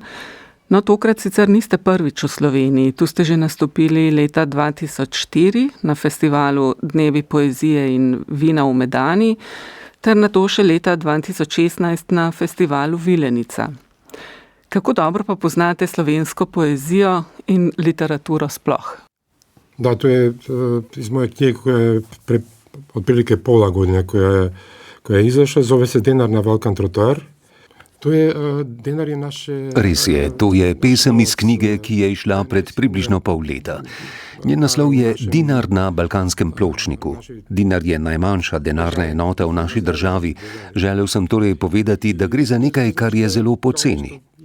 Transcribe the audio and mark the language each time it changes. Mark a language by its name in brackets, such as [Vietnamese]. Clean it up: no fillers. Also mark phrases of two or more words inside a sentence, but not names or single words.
[Slovenian] No, tokrat sicer niste prvič v Sloveniji. Tu ste že nastopili leta 2004 na festivalu Dnevi poezije in vina v Medani, ter nato še leta 2016 na festivalu Vilenica. Kako dobro pa poznate slovensko poezijo in literaturo sploh? Da, [Serbian] to je iz moje knjige, koja je otprilike pola godine, koja je izašla, zove se Dinar na Balkan trotoar. [Slovenian] Res je, to je pesem iz knjige, ki je išla pred približno pol leta. Njen naslov je Dinar na balkanskem pločniku. Dinar je najmanjša denarna enota v naši državi. Želel sem torej povedati, da gre za nekaj, kar je zelo poceni.